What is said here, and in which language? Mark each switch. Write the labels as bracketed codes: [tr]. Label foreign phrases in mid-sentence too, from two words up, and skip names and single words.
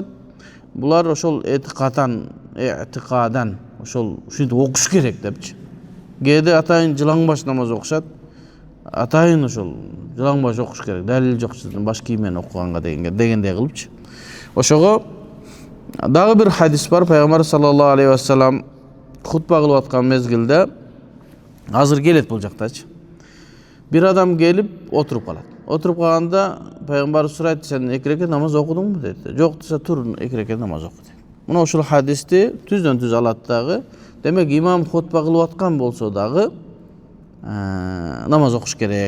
[ky] Булар ошол этикадан ошол ушинтип окуш керек депчи. Кээде атайын жылаңбаш намаз окушат. Атайын ошол жылаңбаш окуш керек. Далил жок, баш кийимен окуганга дегендей кылыпчы. Ошого дагы бир хадис бар. Пайгамбар [ar] صلى الله عليه وسلم [ky] хутба кылып аткан мезгилде азыр келет бул жактачы. Бир адам келип отуруп калат. Отуруп калганда Пайгамбар сурайт, сен 2 рекет намаз окудуңбу дейт. Жок десе, тур 2 рекет намаз оку дейт. Мына ошол хадисти түздөн түз алат дагы. Демек имам хутба кылып аткан болсо дагы намаз окуш керек.